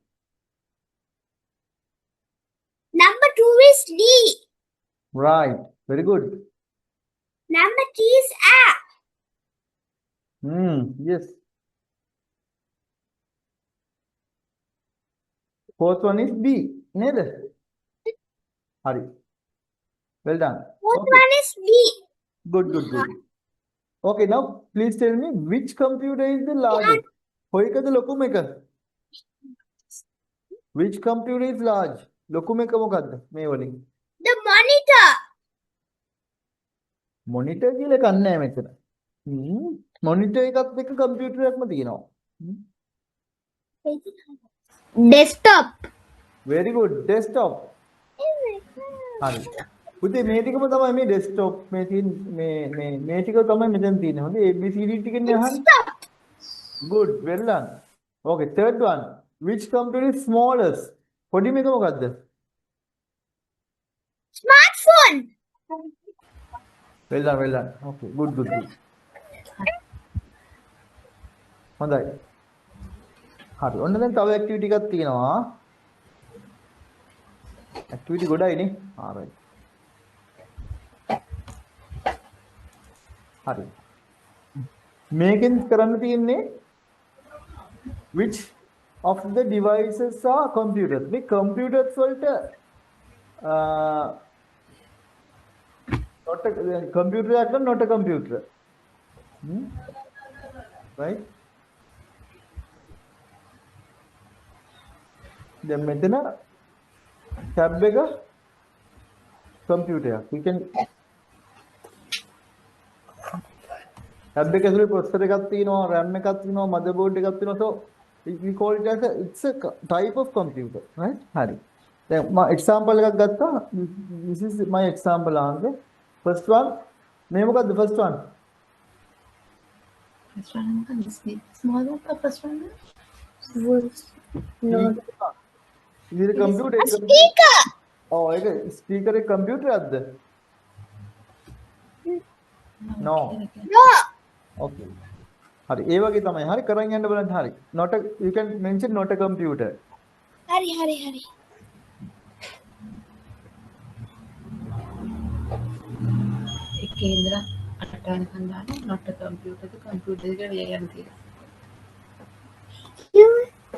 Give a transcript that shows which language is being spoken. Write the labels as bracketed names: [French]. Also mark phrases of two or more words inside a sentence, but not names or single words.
[English] Number 2 is D. right. very good. Number 3 is A. yes. fourth one is B. නේද? [Sinhala] හරි. [English] well done. Fourth okay. one is D. good. okay, now please tell me which computer is the largest? [Sinhala] කොයිකද ලොකුම එක? [English] which computer is large? [Sinhala] ලොකුම එක මොකද්ද මේ වලින්? [English] The monitor. [Sinhala] monitor කියලා එකක් නැහැ මෙතන. monitor එකත් එක්ක computer එකක්ම තියෙනවා. [English] Desktop. very good. desktop. හරි. [Sinhala] පුතේ මේ ටිකම තමයි මේ desktop මේ තියෙන මේ ටික තමයි මෙතන තියෙන්නේ. හොඳයි ABCD ටිකනේ අහන්නේ. [English] good. well done. okay, third one. which computer is smallest? [Sinhala] පොඩිම එක මොකද්ද? [English] Smartphone. well done. okay, good. [Sinhala] හොඳයි. හරි. ඔන්න දැන් තව ඇක්ටිවිටි එකක් තියෙනවා. ඇක්ටිවිටි ගොඩයි නේ. alright. හරි. මේකෙන් කරන්න තියෙන්නේ [English] which of the devices are computers? මේ computers වලට not a computer එකක් not a computer. right? [Sinhala] දැන් මෙතන tab එක computer එකක්. [English] we can [Sinhala] tab එක ඇතුලේ processor එකක් තියෙනවා, RAM එකක් තියෙනවා, motherboard එකක් තියෙනවා. [English] so we call it as it's a type of computer, right? [Sinhala] හරි. දැන් මම example එකක් ගත්තා. [English] This is my example answer. First one [Sinhala] මේ මොකද්ද [English] first one? First one මොකක්ද? Small one का first one? No. Is it a computer? A speaker. [Sinhala] ඔව් ඒක ස්පීකර් එක කම්පියුටර් එකක්ද? [English] No. No. [Sinhala] Okay. හරි ඒ වගේ තමයි. හරි කරන් යන්න බලන්න හරි. [English] Not a you can mention not a computer. [Sinhala] Hari. එකේ ඉඳලා අට වෙනකන් දාලා [English] not a computer computer [Sinhala] එක ලියන්න තියෙනවා.